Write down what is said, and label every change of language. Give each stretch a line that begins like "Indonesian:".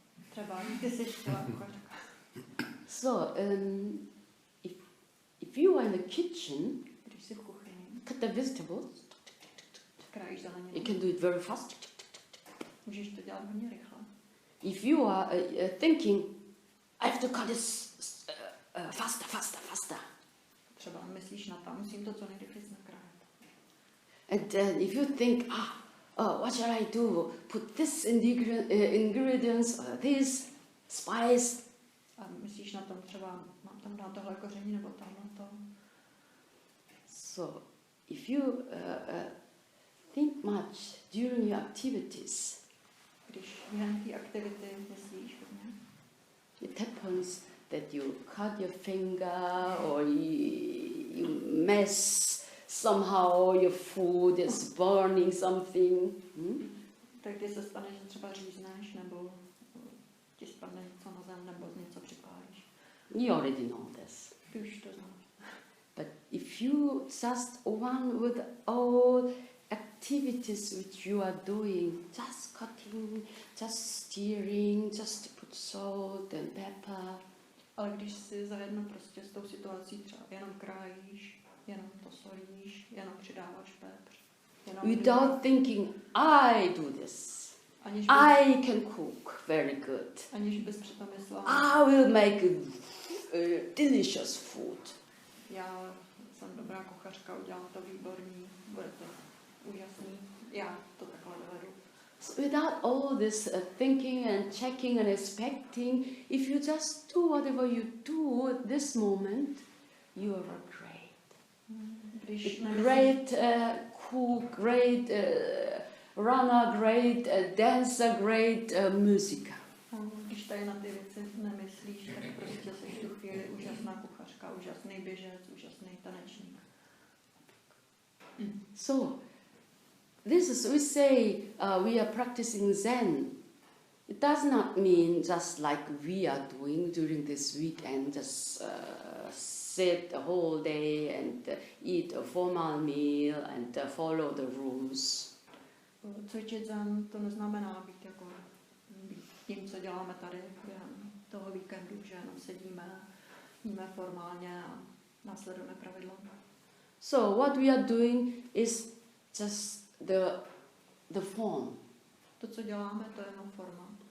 Czech: Třeba ty jsi skvělá kuchařka.
English: so if you are in the kitchen,
Czech: Když jsi v kuchyni,
English: cut the vegetables,
Czech: krájíš
English: you
Czech: zeleninu,
English: can do it very fast.
Czech: můžeš to dělat hodně rychle.
English: If you are thinking, I have to cut this faster.
Czech: Třeba myslíš na to, musím to co nejrychleji nakrájet.
English: And if you think, what shall I do? Put this ingredients, this spice.
Czech: A myslíš na tom třeba, mám tam dát tohle koření nebo tam na to.
English: So if you think much during your activities,
Czech: Když během té aktivity myslíš hodně,
English: it happens that you cut your finger or you mess somehow your food is burning something.
Czech: Tak když se stane, že třeba řízneš, nebo ti spadne něco na zem, nebo něco připálíš.
English: You already know this.
Czech: Ty už to znáš.
English: But if you just one with all activities which you are doing, just cutting, just stirring, just put salt and pepper.
Czech: Ale když si zajedno prostě s tou situací třeba jenom krájíš, jenom to solíš, jenom přidáváš pepř.
English: Without thinking, I do this. I can cook very good.
Czech: Aniž bys přitom myslela,
English: I will make delicious food.
Czech: Já jsem dobrá kuchařka, udělám to výborný, bude to úžasný. Já to takhle dovedu.
English: So without all this thinking and checking and expecting, if you just do whatever you do at this moment, you are great. Great cook, great runner, great dancer, great musiker.
Czech: Když tady na ty věci nemyslíš, tak prostě jsi v tu chvíli úžasná kuchařka, úžasný běžec, úžasný tanečník.
English: So, this is, we say we are practicing Zen. It does not mean just like we are doing during this weekend, just sit the whole day and eat a formal meal and follow the rules.
Czech: Cvičit Zen to neznamená být jako tím, co děláme tady během toho víkendu, že jenom sedíme, jíme formálně a následujeme pravidla.
English: So what we are doing is just the form.
Czech: To, co děláme, to je jenom forma.